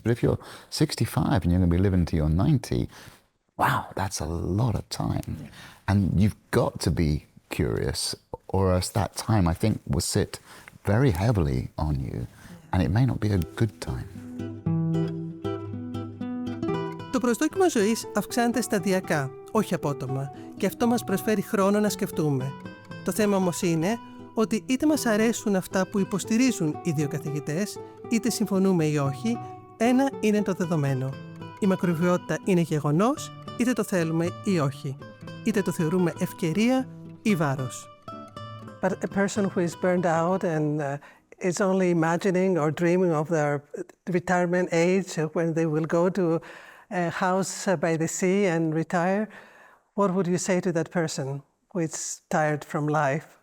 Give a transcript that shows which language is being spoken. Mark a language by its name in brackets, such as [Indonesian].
[English] But if you're 65 and you're going to be living to your 90, wow, that's a lot of time. And you've got to be curious, or else that time, I think, will sit very heavily on you, and it may not be a good time. [Greek] Το προσδόκιμο ζωής αυξάνεται σταδιακά, όχι απότομα, και αυτό μας προσφέρει χρόνο να σκεφτούμε. Το θέμα όμως είναι ότι είτε μας αρέσουν αυτά που υποστηρίζουν οι δύο καθηγητές, είτε συμφωνούμε ή όχι, ένα είναι το δεδομένο. Η μακροβιότητα είναι γεγονός, είτε το θέλουμε ή όχι. Είτε το θεωρούμε ευκαιρία ή βάρος. [English] But a person who is burned out and is only imagining or dreaming of their retirement age when they will go to a house by the sea and retire, what would you say to that person who is tired from life?